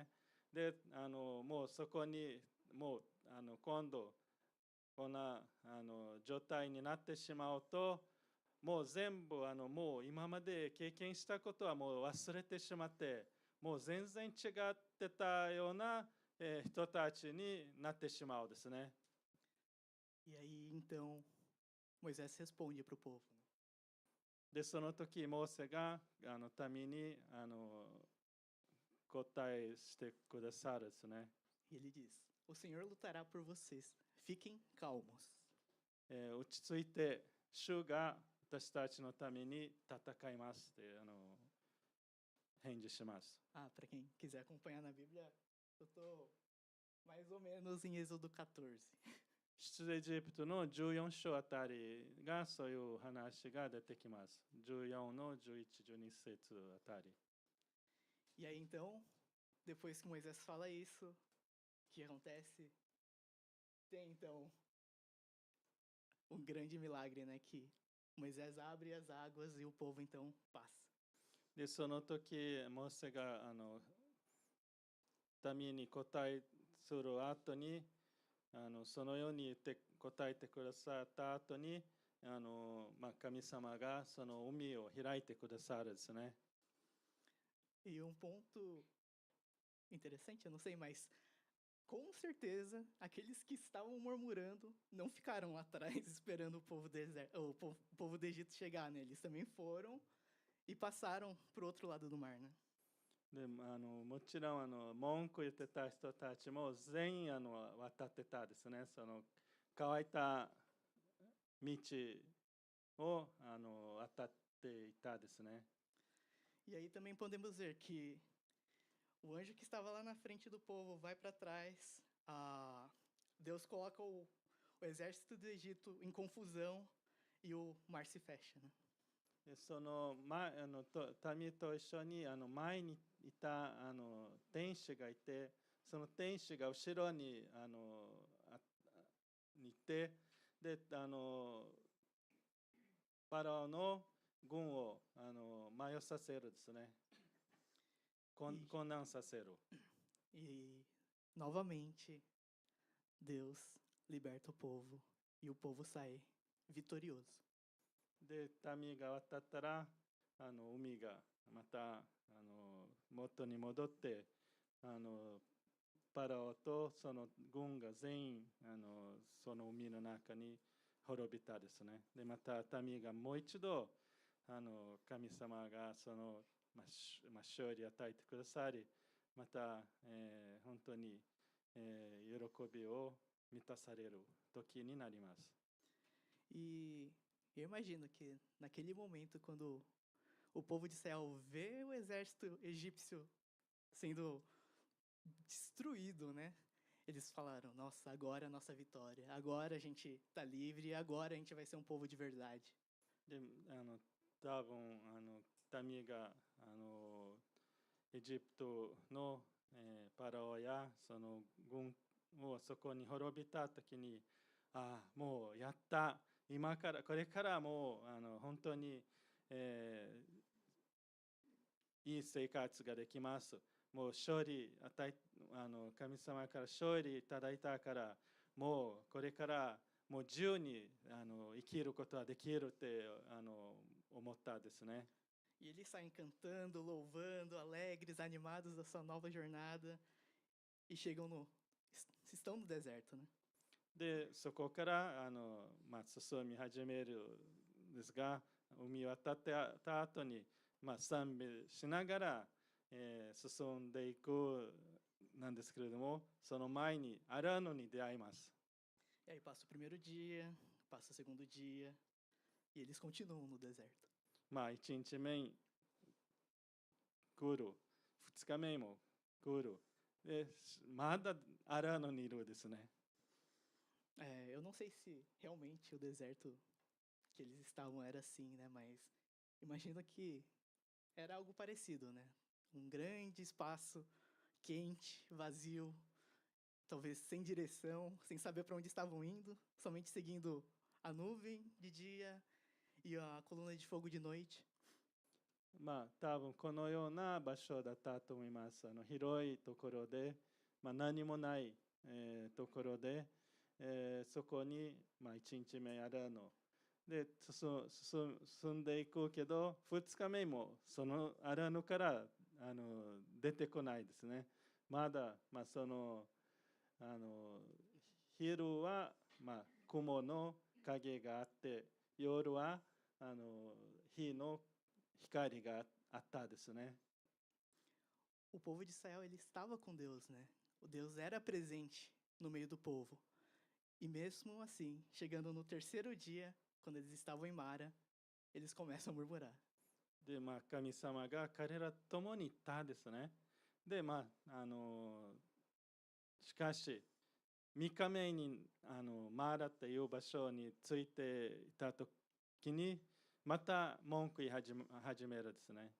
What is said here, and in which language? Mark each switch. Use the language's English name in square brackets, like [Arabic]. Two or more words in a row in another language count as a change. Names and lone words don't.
[Japanese] でもうそこにもう今度こんな状態になってしまうと、もう全部もう今まで経験したことはもう忘れてしまって、もう全然違ってたような人たちになってしまうですね。 [Portuguese] E aí então Moisés responde para o povo. [Japanese] で、その時モーセが民に答えしてくださるですね。 [Portuguese] E ele diz: O Senhor lutará por vocês. Fiquem calmos. [Japanese] 落ち着いて、主が私たちのために戦いますって返事します。 [Portuguese] Ah, para quem quiser acompanhar na Bíblia, eu tô mais ou menos em Êxodo 14. [Japanese] 出エジプトの14章あたりがそういう話が出てきます。14の11、12節あたり。 [Portuguese] E aí então, depois que Moisés fala isso, o que acontece? Tem então um grande milagre, né? Que Moisés abre as águas e o povo então passa. [Japanese] で、その時、モーセが民に答えする後に、そのように言って答えてくださった後に、神様がその海を開いてくださるですね。 [Portuguese] E ponto interessante, eu não sei, mas com certeza aqueles que estavam murmurando não ficaram lá atrás esperando o povo do Egito chegar, né? Eles também foram e passaram para o outro lado do mar, né? [Japanese] でもちろん文句言ってた人たちも全員渡ってたですね。その乾いた道を渡っていたですね。 [Portuguese] E aí também podemos ver que o anjo que estava lá na frente do povo vai para trás. Deus coloca o exército do Egito em confusão e o mar se fecha, né? [Japanese] その民と一緒に前にいた天使がいて、その天使が後ろにいて、でパラオの軍を迷させるですね。混乱させる。 [Portuguese] E novamente Deus liberta o povo e o povo sai vitorioso. [Japanese] で、民が渡ったら、海がまた元に戻って、パラオとその軍が全員その海の中に滅びたですね。で、また民がもう一度神様がその、勝利を与えてくださり、また、本当に、喜びを満たされる時になります。 [Portuguese] E eu imagino que naquele momento, quando o povo de Israel vê o exército egípcio sendo destruído, né? Eles falaram: Nossa, agora é a nossa vitória, agora a gente tá livre, agora a gente vai ser um povo de verdade. [Japanese] で、多分民がエジプトの、パラオやその軍をそこに滅びた時に、もうやった、今からこれからもう本当に、いい生活ができます。もう勝利与え神様から勝利いただいたから、もうこれからもう自由に生きることはできるって思ったですね。 [Portuguese] E eles saem cantando, louvando, alegres, animados da sua nova jornada e chegam no. Estão no deserto, né? [Japanese] で、そこから進み始めるんですが、海渡った後に、賛美しながら、進んでいくなんですけれども、その前にアラノに出会います。 [Portuguese] E aí passa o primeiro dia, passa o segundo dia, e eles continuam no deserto. [Japanese] 1 日目来る、2日目も来る。で、まだアラノにいるですね。 [Portuguese] Eu não sei se realmente o deserto que eles estavam era assim, né? Mas imagino que era algo parecido, né? Um grande espaço quente, vazio, talvez sem direção, sem saber para onde estavam indo, somente seguindo a nuvem de dia e a coluna de fogo de noite. [Japanese] 多分このような場所だったと思います。広いところで、何もない、ところで、そこに、1日目アラノで進んでいくけど、2日目もそのアラノから出てこないですね。まだ、その昼は、雲の影があって、夜は火の光があったですね。 [Portuguese] O povo de Israel ele estava com Deus, né? O Deus era presente no meio do povo. E mesmo assim, chegando no terceiro dia, quando eles estavam em Mara, eles começam a murmurar. [Japanese] で、神様が彼らと共にいたですね。で、しかし、3日目にマーラという場所に着いていたときに、また文句言い始めるですね。